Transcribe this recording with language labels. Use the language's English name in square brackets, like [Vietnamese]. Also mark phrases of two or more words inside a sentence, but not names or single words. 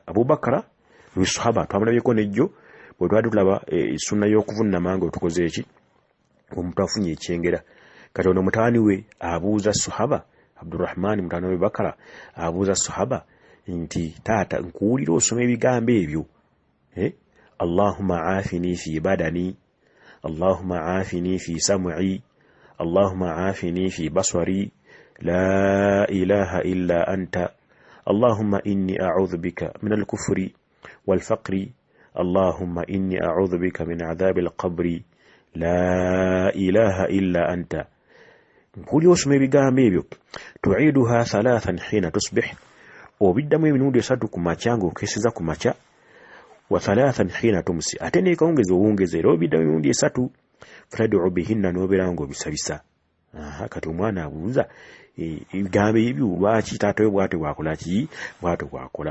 [Ganda] Abu Bakra mu sahaba twamulabyeko nejjo bwe twali tulaba sunna y'okuvunama nga otukoze eki omuntu afunye ekyengera. kati ono mutaani we abuuza sahaba Abdurrahman mutaani wa Abi Bakra abuuza sahaba nti taata nkuwulira osoma ebigambo ebyo, [Arabic] اللهم عافني في بدني، اللهم عافني في سمعي، اللهم عافني في بصري، لا إله إلا أنت، اللهم إني أعوذ بك من الكفر والفقر، اللهم إني أعوذ بك من عذاب القبر، لا إله إلا أنت. [Ganda] Nkuli osoma ebigambo ebyo [Arabic] تعيدها ثلاثا حين تصبح, [Ganda] obiddamu emirundi 3 ku makya ng'okeeseza ku makya, [Arabic] وثلاثا حين تمسي, [Ganda] ate n'ekawungezi owungeza era obiddamu emirundi 3. [Arabic] فتدعو بهن, [Ganda] n'obeera ng'obisabisa. kati omwana abuuza ebigambo ebyo lwaki taata we bw'atyo bwakola ki, bw'atyo bwakola.